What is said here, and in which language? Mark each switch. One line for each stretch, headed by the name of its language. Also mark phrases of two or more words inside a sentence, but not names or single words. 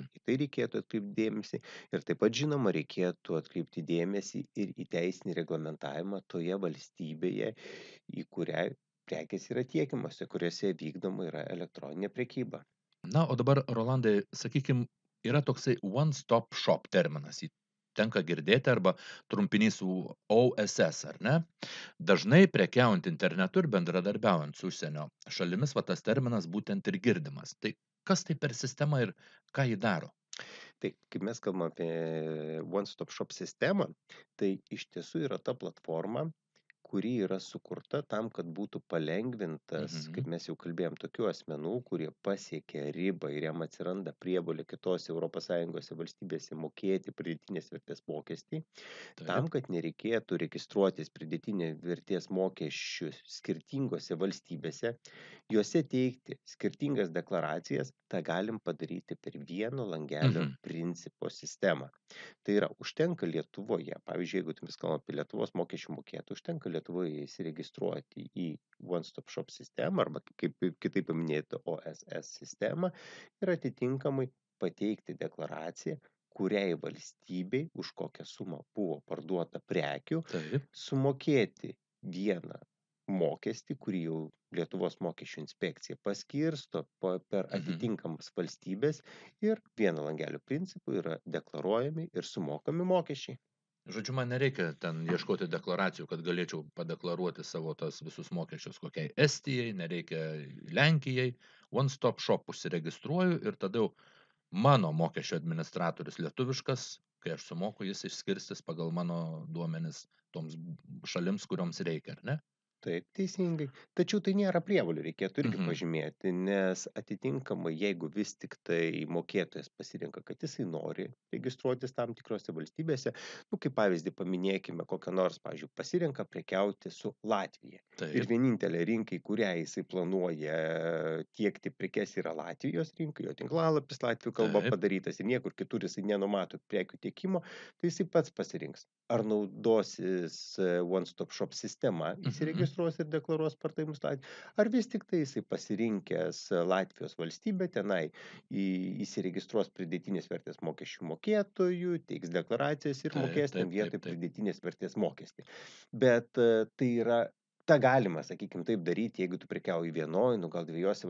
Lithuanian: Į tai reikėtų atkreipti dėmesį ir taip pat, žinoma, reikėtų atkreipti dėmesį ir į teisinį reglamentavimą toje valstybėje, į kurią prekės yra tiekiamos, kuriuose vykdoma yra elektroninė prekyba. Na, o dabar, Rolandai, sakykime, yra toksai
English: one-stop shop
Lithuanian: terminas, jį tenka girdėti arba trumpinys OSS, ar ne? Dažnai prekiaujant internetu ir bendradarbiaujant su užsienio šalimis, tas terminas būtent ir girdimas. Tai kas tai per sistema ir ką ji daro? Tai, kai mes kalbame apie
English: one-stop shop
Lithuanian: sistemą, tai iš tiesų yra ta platforma, kuri yra sukurta tam, kad būtų palengvintas, kaip mes jau kalbėjom, tokių asmenų, kurie pasiekia ribą ir jam atsiranda prievolė kitose ES valstybėse mokėti pridėtinės vertės mokestį, tam, kad nereikėtų registruotis pridėtinės vertės mokesčių skirtingose valstybėse, juose teikti skirtingas deklaracijas, tą galim padaryti per vieno langelio principo sistemą. Tai yra, užtenka Lietuvoje, pavyzdžiui, jeigu mes kalbame apie Lietuvos mokesčių mokėtų, užtenka Lietuvoje įsiregistruoti į
English: one-stop shop
Lithuanian: sistemą arba kaip kitaip paminėti OSS sistemą ir atitinkamai pateikti deklaraciją, kuriai valstybei už kokią sumą buvo parduota prekių, sumokėti vieną mokestį, kurį jau Lietuvos mokesčių inspekcija paskirsto per atitinkamas valstybės ir vieno langelio principu yra deklaruojami ir sumokami mokesčiai. Žodžiu, man nereikia ten ieškoti deklaracijų, kad galėčiau padeklaruoti savo tas visus mokesčius kokiai Estijai, nereikia Lenkijai,
English: one-stop shop
Lithuanian: užsiregistruoju ir tada jau mano mokesčio administratorius lietuviškas, kai aš sumoku, jis išskirstys pagal mano duomenis toms šalims, kurioms reikia, ar ne? Taip, teisingai. Tačiau tai nėra prievolių, reikėtų irgi pažymėti, nes atitinkamai, jeigu vis tik tai mokėtojas pasirenka, kad jisai nori registruotis tam tikrose valstybėse, kaip pavyzdį paminėkime kokią nors, pavyzdžiui, pasirenka prekiauti su Latvija. Ir vienintelė rinkai, kurią jisai planuoja tiekti prekes, yra Latvijos rinka, jo tinklalapis latvių kalba padarytas ir niekur kitur jisai nenumato prekių tiekimo, tai jisai pats pasirinks. Ar naudosis
English: one-stop shop
Lithuanian: sistema įsiregistruoti registruos ir deklaruos pardavimus ar vis tiktai jisai pasirinkęs Latvijos valstybę tenai įsiregistruos pridėtinės vertės mokesčių mokėtoju, teiks deklaracijas ir Taip, mokės ten taip, taip, vietoj taip. pridėtinės vertės mokestį. Bet tai yra tą galima, sakykim, taip daryti, jeigu tu prekiauji vienoj, nu gal dviejose